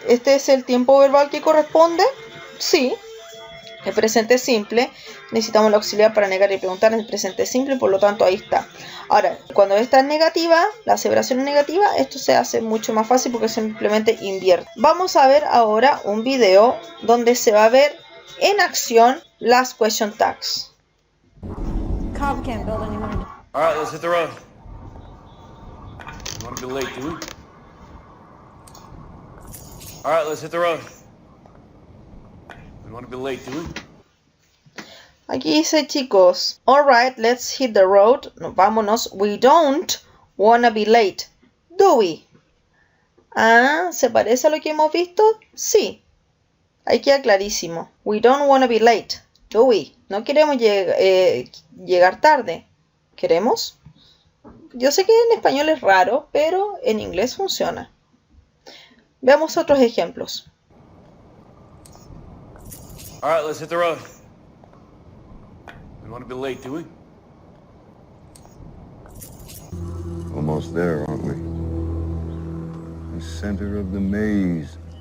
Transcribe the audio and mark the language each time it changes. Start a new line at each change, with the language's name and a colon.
Spanish: ¿Este es el tiempo verbal que corresponde? Sí. El presente simple, necesitamos el auxiliar para negar y preguntar en el presente simple, por lo tanto ahí está. Ahora, cuando esta es negativa, la aseveración es negativa, esto se hace mucho más fácil porque simplemente invierte. Vamos a ver ahora un video donde se va a ver en acción las question tags.
English: Cobb can't build anymore. All right, let's hit the road. You want to be late, do we? All right, let's hit the road. We want to be late, do we?
Spanish: Aquí dice, chicos,
English: alright, let's hit the road.
Spanish: Vámonos.
English: We don't wanna be late, do we?
Spanish: Ah, ¿se parece a lo que hemos visto? Sí. Ahí queda clarísimo.
English: We don't wanna be late, do we?
Spanish: No queremos llegar tarde. ¿Queremos? Yo sé que en español es raro, pero en inglés funciona. Veamos otros ejemplos.
English: All right, let's hit the road. We want to be late, do we? Almost there, aren't we? The center of the maze.